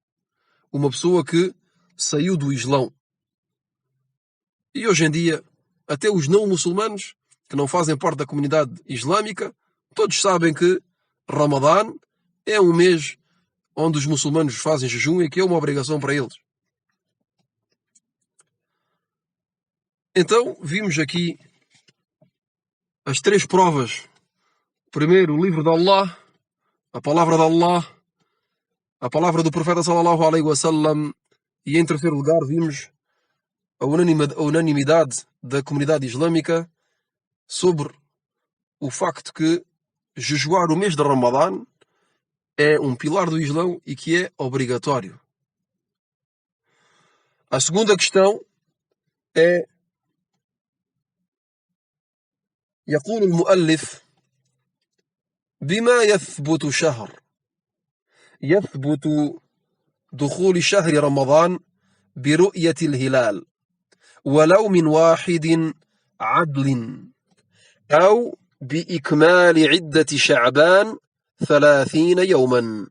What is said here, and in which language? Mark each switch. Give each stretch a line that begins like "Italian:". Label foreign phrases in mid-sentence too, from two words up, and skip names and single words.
Portuguese: Uma pessoa que saiu do Islão. E hoje em dia, até os não muçulmanos, que não fazem parte da comunidade islâmica, todos sabem que Ramadã é um mês onde os muçulmanos fazem jejum e que é uma obrigação para eles. Então, vimos aqui as três provas. Primeiro, o livro de Allah, a palavra de Allah, a palavra do profeta
Arabic: صلى الله عليه وسلم,
Portuguese: e em terceiro lugar vimos a unanimidade da comunidade islâmica sobre o facto que jejuar o mês de Ramadã é um pilar do Islão e que é obrigatório. A segunda questão é:
Arabic: يقول المؤلف بما يثبت شهر يثبت دخول شهر رمضان برؤية الهلال ولو من واحد عدل أو بإكمال عدة شعبان 30 يوما.